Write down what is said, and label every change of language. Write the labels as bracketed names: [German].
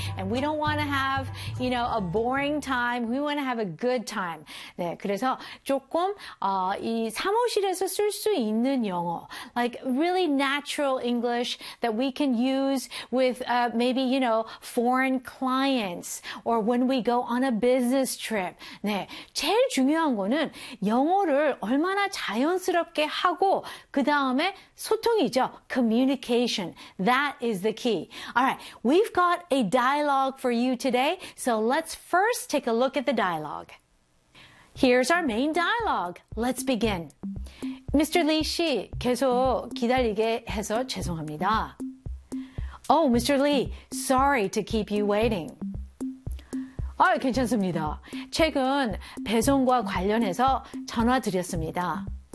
[English] And we don't want to have, you know, a boring time. We want to have a good time. [Korean] 네, 그래서 조금 이 사무실에서 쓸 수 있는 영어. [English] Like really natural English that we can use with maybe, you know, foreign clients. Or when we go on a business trip. [Korean] 네, 제일 중요한 거는 영어를 얼마나 자연스럽게 하고 그 다음에 소통이죠. [English] Communication. That is the key. All right, we've got a dialogue for you today. So let's first take a look at the dialogue. Here's our main dialogue. Let's begin. Mr. [Korean] Lee 씨, 계속 기다리게 해서 죄송합니다. [English] Oh, Mr. Lee, sorry to keep you waiting. [Korean] 아, 괜찮습니다. 최근 배송과 관련해서 전화드렸습니다.